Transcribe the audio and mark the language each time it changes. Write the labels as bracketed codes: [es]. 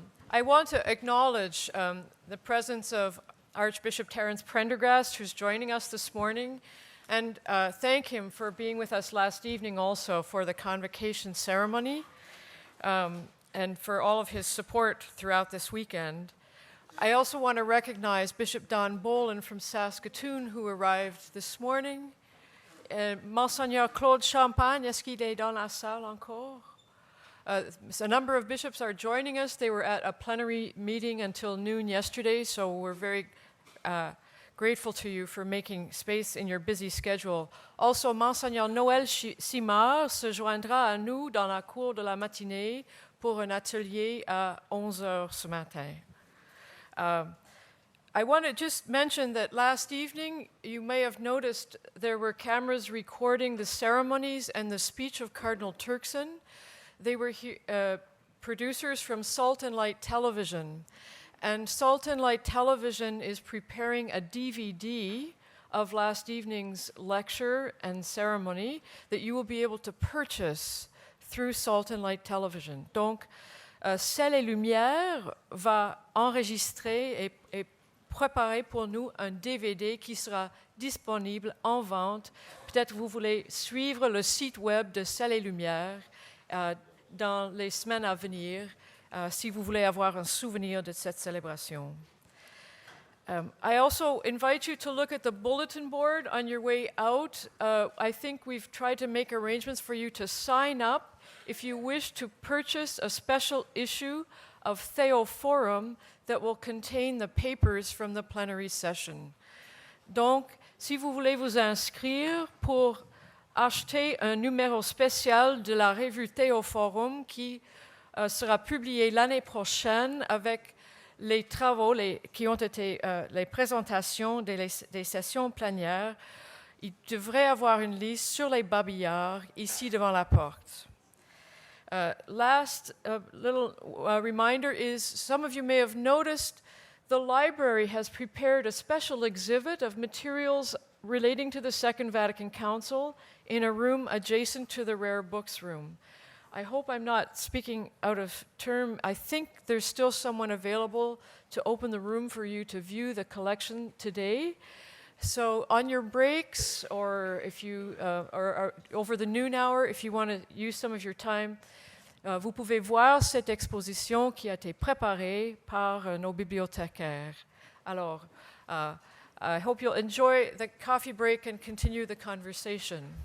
[en] I want to acknowledge the presence of Archbishop Terence Prendergast, who's joining us this morning, and thank him for being with us last evening also for the convocation ceremony, and for all of his support throughout this weekend. I also want to recognize Bishop Don Bolin from Saskatoon, who arrived this morning. [fr] Monseigneur Claude Champagne, est-ce qu'il est dans la salle encore? [en] A number of bishops are joining us. They were at a plenary meeting until noon yesterday, so we're very grateful to you for making space in your busy schedule. Also, [fr] Monseigneur Noël Simard se joindra à nous dans la cour de la matinée pour un atelier à 11 heures ce matin. [en] I want to just mention that last evening, you may have noticed there were cameras recording the ceremonies and the speech of Cardinal Turkson. They were producers from Salt and Light Television. And Salt and Light Television is preparing a DVD of last evening's lecture and ceremony that you will be able to purchase through Salt and Light Television. [fr] Donc, Ciel et Lumière va enregistrer et préparer pour nous un DVD qui sera disponible en vente. Peut-être vous voulez suivre le site web de Ciel et Lumière dans les semaines à venir si vous voulez avoir un souvenir de cette célébration. [en] I also invite you to look at the bulletin board on your way out. I think we've tried to make arrangements for you to sign up if you wish to purchase a special issue of Theoforum that will contain the papers from the plenary session. [fr] Donc, si vous voulez vous inscrire pour acheter un numéro spécial de la revue Theoforum qui sera publié l'année prochaine avec les travaux qui ont été les présentations des sessions plénières, il devrait avoir une liste sur les babillards ici devant la porte. [en] Last little reminder is some of you may have noticed the library has prepared a special exhibit of materials relating to the Second Vatican Council in a room adjacent to the Rare Books room. I hope I'm not speaking out of term. I think there's still someone available to open the room for you to view the collection today. So on your breaks, or if you or over the noon hour, if you want to use some of your time, [fr] vous pouvez voir cette exposition qui a été préparée par nos bibliothécaires. Alors, [en] I hope you'll enjoy the coffee break and continue the conversation.